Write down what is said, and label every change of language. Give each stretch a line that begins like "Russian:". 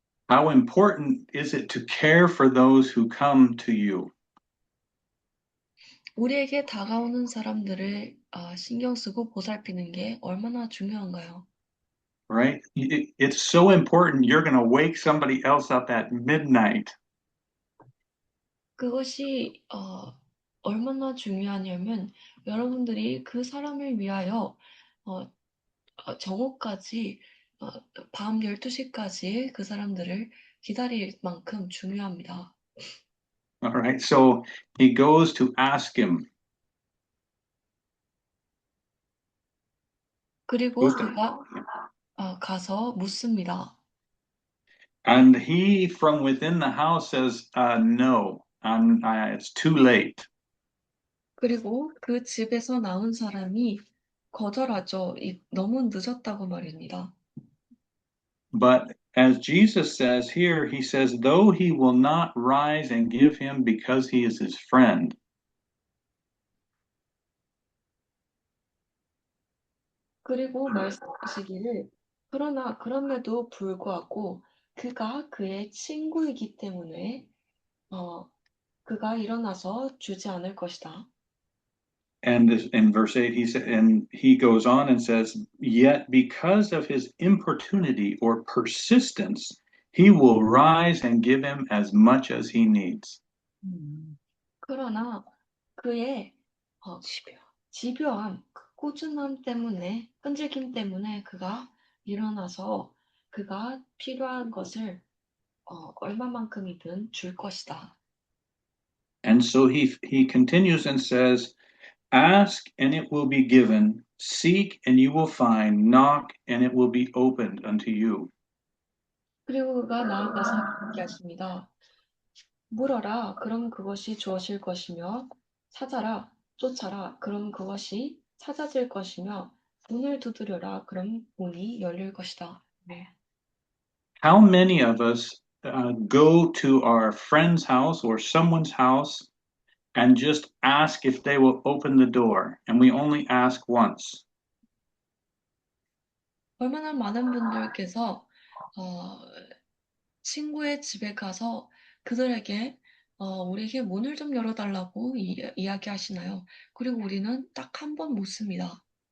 English: How important is it to care for those who come to you?
Korean: 우리에게 다가오는 사람들을 신경 쓰고 보살피는 게 얼마나 중요한가요?
English: Right? It's so important. You're going to wake somebody else up at midnight.
Korean: 그것이 얼마나 중요하냐면 여러분들이 그 사람을 위하여 정오까지 밤 12시까지 그 사람들을 기다릴 만큼 중요합니다.
English: All right. So he goes to ask him.
Korean: 그리고 그가 가서 묻습니다.
English: And he from within the house says, no, it's too late.
Korean: 그리고 그 집에서 나온 사람이 거절하죠. 너무 늦었다고 말입니다.
English: But as Jesus says here, he says, though he will not rise and give him because he is his friend.
Korean: 그리고 말씀하시기를 그럼에도 불구하고 그가 그의 친구이기 때문에 그가 일어나서 주지 않을 것이다.
English: And in verse 8, and he goes on and says, yet because of his importunity or persistence, he will rise and give him as much as he needs.
Korean: 그러나 그의 집요함, 꾸준함 때문에, 끈질김 때문에 그가 일어나서 그가 필요한 것을 얼마만큼이든 줄 것이다.
English: And so he continues and says, ask and it will be given, seek and you will find, knock and it will be opened unto you.
Korean: 그리고 그가 나아가서 이렇게 하십니다. 물어라, 그럼 그것이 주어질 것이며, 찾아라, 쫓아라, 그럼 그것이 찾아질 것이며, 문을 두드려라, 그럼 문이 열릴 것이다. 네.
English: How many of us go to our friend's house or someone's house and just ask if they will open the door, and we only ask once?
Korean: 얼마나 많은 분들께서 친구의 집에 가서 그들에게 우리에게 문을 좀 열어달라고 이야기하시나요? 그리고 우리는 딱 한 번 묻습니다.